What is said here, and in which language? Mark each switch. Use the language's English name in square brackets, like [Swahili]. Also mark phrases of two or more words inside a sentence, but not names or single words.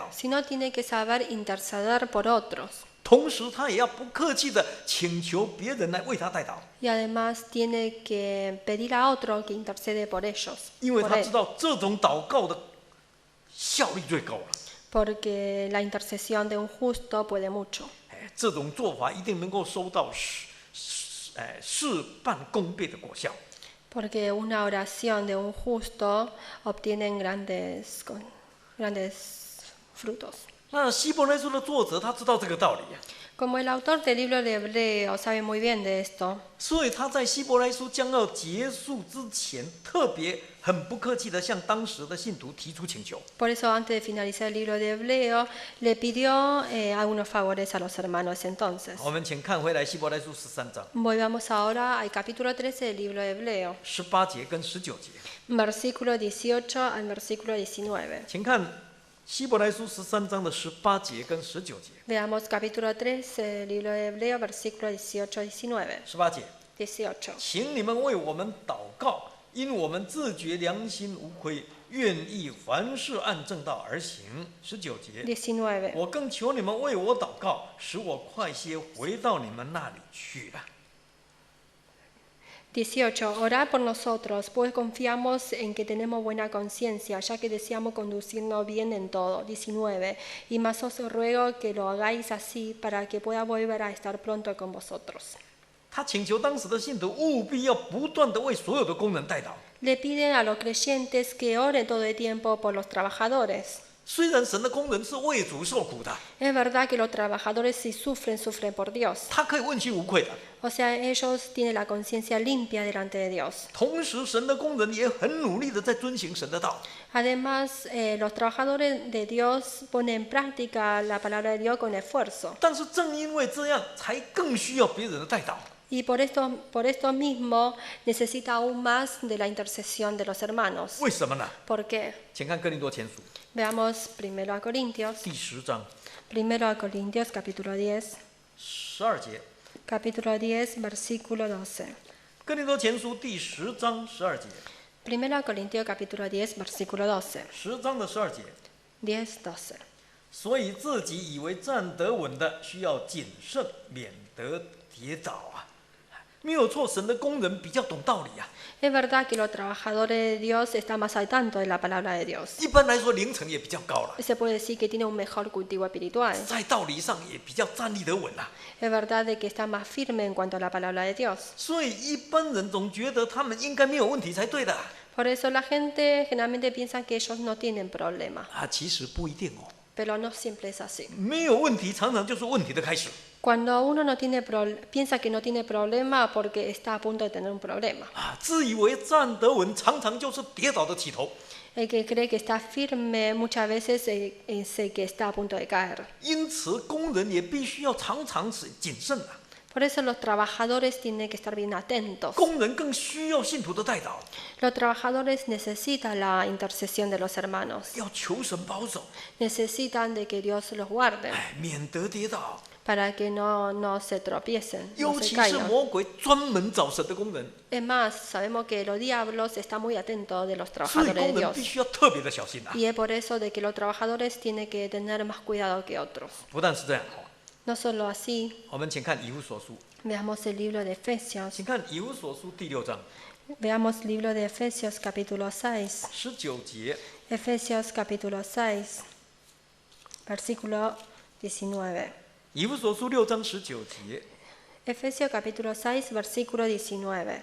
[Spanish] sino tiene que saber interceder por otros. [Chinese] 同时他也要不客气的请求别人来为他代祷， [Spanish] Y además tiene que pedir a otro que intercede por ellos. [Chinese] 因为 [Spanish] por [Chinese] 他 [Spanish] él. [Chinese] 知道这种祷告的效率最高了。 [Spanish] Porque la intercesión de un justo puede mucho. [Chinese] 这种做法一定能够收到事半功倍的果效。 [Spanish] Porque una oración de un justo obtiene grandes frutos. [Chinese] 那希伯来书的作者他知道这个道理啊， [Spanish] Como el autor del libro de Hebreo sabe muy bien de esto, [Chinese] 所以他在希伯来书将要结束之前，特别很不客气的向当时的信徒提出请求。 [Spanish] por eso antes de finalizar el libro de Hebreo, le pidió algunos favores a los hermanos entonces. [Chinese] 我们请看回来希伯来书13章 [Spanish] Volvamos ahora al capítulo 13 del libro de Hebreo, [Chinese] 18 节跟19节， [Spanish] versículo 18 al versículo 19. [Chinese] 请看希伯来书13章的18节跟19节。 [Spanish] Veamos capítulo 13 del libro de Hebreo, versículo 18 al 19. [Chinese] 18 节， [Spanish] 18. [Chinese] 请你们为我们祷告，因我们自觉良心无亏，愿意凡事按正道而行。19节， [Spanish] 19. [Chinese] 我更求你们为我祷告，使我快些回到你们那里去吧。 [Spanish] 18. Orad por nosotros, pues confiamos en que tenemos buena conciencia, ya que deseamos conducirnos bien en todo. 19. Y más os ruego que lo hagáis así, para que pueda volver a estar pronto con vosotros. [Chinese] 他请求当时的信徒务必要不断的为所有的工人代祷。 [Spanish] Le piden a los creyentes que oren todo el tiempo por los trabajadores. [Chinese] 虽然神的工人是为主受苦的， [Spanish] Es verdad que los trabajadores si sufren, sufren por Dios. [Chinese] 他可以问心无愧的。 [Spanish] O sea, ellos tienen la conciencia limpia delante de Dios. [Chinese] 同时，神的工人也很努力的在遵行神的道。 [Spanish] Además, los trabajadores de Dios ponen en práctica la palabra de Dios con esfuerzo. [Chinese] 但是正因为这样，才更需要别人的代祷。 [Spanish] Y por esto mismo necesita aún más de la intercesión de los hermanos. [Chinese] 为什么呢？ [Spanish] ¿Por qué? [Chinese] 请看哥林多前书 [Spanish] Veamos primero a Corintios. [Chinese] 第10章 [Spanish] Primero a Corintios, capítulo 10. [Chinese] 12节。 [Spanish] Capítulo 10, versículo 12. [Chinese] 哥林多前书第10章12节。 [Spanish] Primero a Corintios, capítulo 10, versículo 12. [Chinese] 10 章的12节。 [Spanish] 10, 12. [Chinese] 所以自己以为站得稳的，需要谨慎，免得跌倒啊。没有错，神的工人比较懂道理啊。 [Spanish] Es verdad que los trabajadores de Dios están más al tanto de la palabra de Dios. [Chinese] 一般来说，灵程也比较高了， [Spanish] Se puede decir que tiene un mejor cultivo espiritual. [Chinese] 在道理上也比较站立得稳了。 [Spanish] Es verdad de que está más firme en cuanto a la palabra de Dios. [Chinese] 所以一般人总觉得他们应该没有问题才对的 [Spanish] Por eso la gente generalmente piensa que ellos no tienen problema. [Chinese] 啊，其实不一定哦。 [Spanish] Pero no siempre es así. [Chinese] 没有问题，常常就是问题的开始 [Spanish] Cuando uno no tiene piensa que no tiene problema porque está a punto de tener un problema. [Chinese] 啊。自以为站得稳，常常就是跌倒的起头。 [Spanish] El que cree que está firme muchas veces es el que está a punto de caer. [Chinese] 因此，工人也必须要常常谨慎啊。 [Spanish] Por eso los trabajadores tienen que estar bien atentos. [Chinese] 工人更需要信徒的代祷， [Spanish] Los trabajadores necesitan la intercesión de los hermanos. [Chinese] 要求神保守， [Spanish] Necesitan de que Dios los guarde [Chinese] 哎，免得跌倒。 [Spanish] para que no se tropiecen, [Chinese] 尤 [Spanish] no se [Chinese] 其是 [Spanish] caigan. [Chinese] 魔鬼专门找神的工人， [Spanish] Es más, sabemos que los diablos están muy atentos de los [Chinese] 所以 [Spanish] trabajadores de [Chinese] 工人 [Spanish] Dios. [Chinese] 必须要特别的小心啊。 [Spanish] Y es por eso de que los trabajadores tienen que tener más cuidado que otros. [Chinese] 不但是这样哦， [Spanish] No solo así, [Chinese] 我们请看以弗所书， [Spanish] veamos el libro de Efesios. [Chinese] 请看以弗所书第6章 [Spanish] Veamos el libro de Efesios capítulo 6. [Chinese] 19节。 [Spanish] Efesios capítulo 6, versículo 19. [Chinese] 以弗所书6章19节， [Spanish] Efesios capítulo 6, versículo 19.